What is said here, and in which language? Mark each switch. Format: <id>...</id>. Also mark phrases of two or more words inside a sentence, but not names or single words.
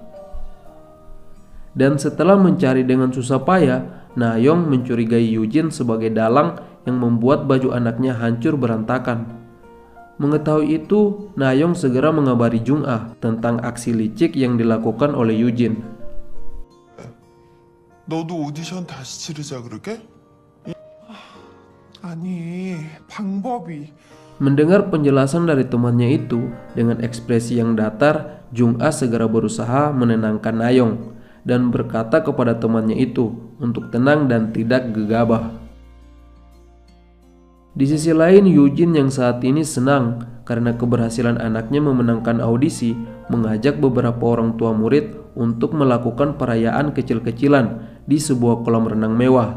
<id>Dan setelah mencari dengan susah payah, Nayong mencurigai Yujin sebagai dalang yang membuat baju anaknya hancur berantakan. Mengetahui itu, Nayong segera mengabari Jung-ah tentang aksi licik yang dilakukan oleh Yujin.</id> <ko>너도 오디션 다시 치르자 그러게? 아니, 방법이.</ko> <id>Mendengar penjelasan dari temannya itu, dengan ekspresi yang datar, Jung-ah segera berusaha menenangkan Nayong dan berkata kepada temannya itu untuk tenang dan tidak gegabah. Di sisi lain, Yujin yang saat ini senang karena keberhasilan anaknya memenangkan audisi mengajak beberapa orang tua murid untuk melakukan perayaan kecil-kecilan di sebuah kolam renang mewah.</id>